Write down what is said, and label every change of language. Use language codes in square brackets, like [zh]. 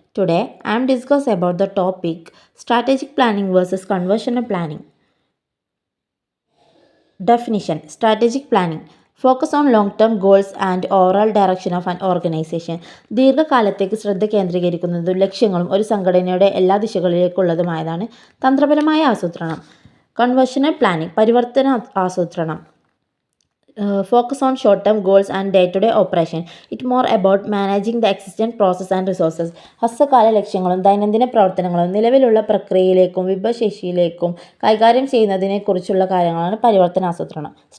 [en] Today, I am discuss about the topic strategic planning versus conversion planning. Definition: Strategic planning focus on long-term goals and overall direction of an organization. [ml] ദീർഘകാലത്തേക്ക് ശ്രദ്ധ കേന്ദ്രീകരിക്കുന്നതും ലക്ഷ്യങ്ങളും ഒരു സംഘടനയുടെ എല്ലാ ദിശകളിലേക്കുള്ളതുമായതാണ് തന്ത്രപരമായ ആസൂത്രണം. കൺവേർഷണൽ planning പരിവർത്തന ആസൂത്രണം. [en] Focus on short-term goals and day-to-day operation. It more about managing the existing process and resources. [ml] ഹ്രസ്വകാല ലക്ഷ്യങ്ങളും ദൈനംദിന പ്രവർത്തനങ്ങളും നിലവിലുള്ള പ്രക്രിയയിലേക്കും വിഭവശേഷിയിലേക്കും കൈകാര്യം ചെയ്യുന്നതിനെക്കുറിച്ചുള്ള കാര്യങ്ങളാണ് പരിവർത്തനാസൂത്രണം.